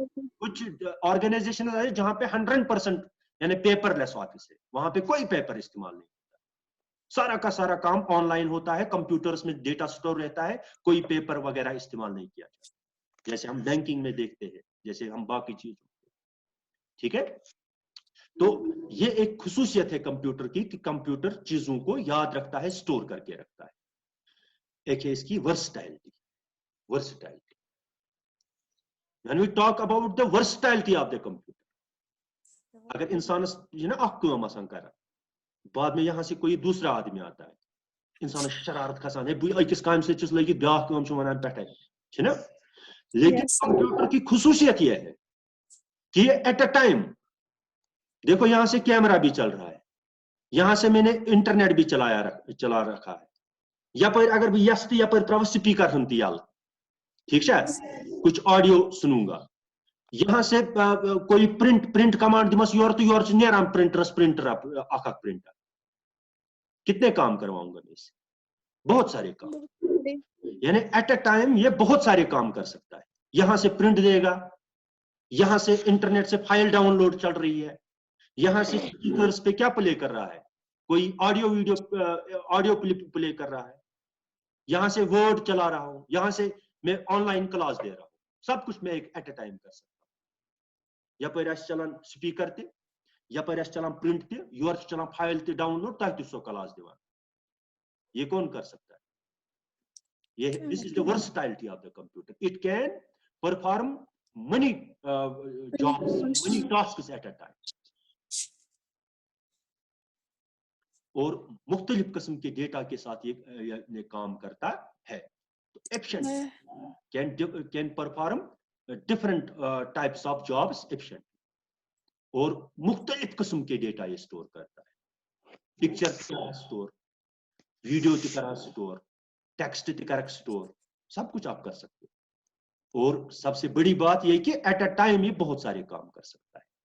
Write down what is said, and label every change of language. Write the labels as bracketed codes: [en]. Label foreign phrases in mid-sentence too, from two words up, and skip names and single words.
[ur] کچھ آرگنائزیشن ہے جہاں پہ 100% یعنی [en] paper less office [ur] ہے وہاں پہ کوئی پیپر استعمال نہیں ہوتا سارا کا سارا کام آن لائن ہوتا ہے کمپیوٹرز میں ڈیٹا سٹور رہتا ہے کوئی پیپر وغیرہ استعمال نہیں کیا جاتا جیسے ہم بینکنگ میں دیکھتے ہیں جیسے ہم باقی چیزوں ٹھیک ہے تو یہ ایک خصوصیت ہے کمپیوٹر کی کہ کمپیوٹر چیزوں کو یاد رکھتا ہے سٹور کر کے رکھتا ہے ایک ہے اس کی ورسٹائلٹی [en] when we talk about the versatility of the computer [ur] اگر انسانس یہ نا اخ کام آسان کران بعد میں یہاں سے کوئی دوسرا آدمی آتا ہے انسان شرارت کھسان ہے [ks] اکس کام سے چس لگت بیاکھ کام چھ ونان پٹھے چھ نا [ur] لیکن کمپیوٹر کی خصوصیت یہ ہے کہ یہ [en] at a time [ur] دیکھو یہاں سے کیمرہ بھی چل رہا ہے یہاں سے میں نے انٹرنیٹ بھی چلا رکھا ہے [ks] یپر اگر بہ یس تو یپر تراو سپیکر ہم تہ یل [ur] ٹھیک ہے کچھ آڈیو سنوں گا یہاں سے کوئی پرنٹ کمانڈ [ks] دمس یور تو یور نیران پرنٹر اخ پرنٹر [ur] کتنے کام کرواؤں گا میں اس سے بہت سارے کام یعنی [en] at a time [ur] یہ بہت سارے کام کر سکتا ہے یہاں سے پرنٹ دے گا یہاں سے انٹرنیٹ سے فائل ڈاؤن لوڈ چل رہی ہے یہاں سے اسپیکرز پہ کیا پلے کر رہا ہے کوئی آڈیو کلپ پلے کر رہا ہے یہاں سے ورڈ چلا رہا ہوں یہاں سے میں آن لائن کلاس دے رہا ہوں سب کچھ میں ایک [en] at a time [ur] کر سکتا ہوں [ks] یپر چلان سپیکر تہ یپر چلان پرنٹ تہ یور چلان فائل تہ ڈاؤن لوڈ تہ سو کلاس دیوان [ur] یہ کون کر سکتا ہے یہ [en] this is the versatility of the computer it can perform many jobs many tasks at a time [ur] اور مختلف قسم کے ڈیٹا کے ساتھ یہ کام کرتا ہے تو [en] efficient can perform different types of jobs efficient [ur] اور مختلف قسم کے ڈیٹا یہ سٹور کرتا ہے [ks] پکچر کرا سٹور ویڈیو تہ کرا سٹور ٹیکسٹ تہ کرا سٹور [ur] سب کچھ آپ کر سکتے اور سب سے بڑی بات یہ کہ [en] at a time [ur] یہ بہت سارے کام کر سکتا ہے